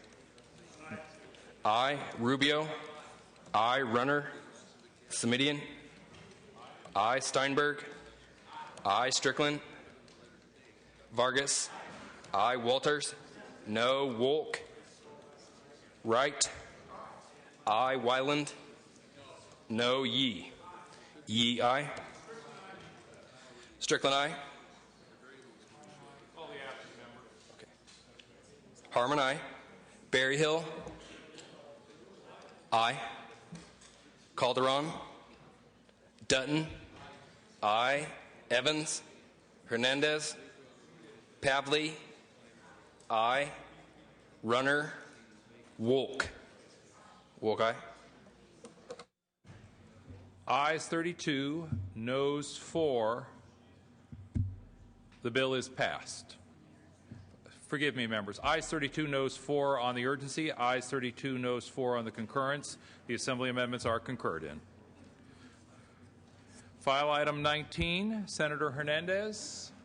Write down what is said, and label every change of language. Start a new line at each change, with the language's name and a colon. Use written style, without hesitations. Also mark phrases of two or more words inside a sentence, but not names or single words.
English: Aye. Rubio. Aye. Runner. Semidian. Aye. Steinberg. Aye. Strickland. Vargas. Aye. Walters. No. Wolk. Wright. Aye. Wyland. No. Yee. Yee, aye. Strickland, aye. Okay. Harmon, aye. Berryhill. Aye. Calderon. Dutton. Aye. Evans. Hernandez. Pavley. Aye. Runner. Wolk. Wolk, aye. Ayes 32, noes 4. The bill is passed. Forgive me, members. Ayes 32, noes 4 on the urgency. Ayes 32, noes 4 on the concurrence. The Assembly amendments are concurred in. File item 19, Senator Hernandez.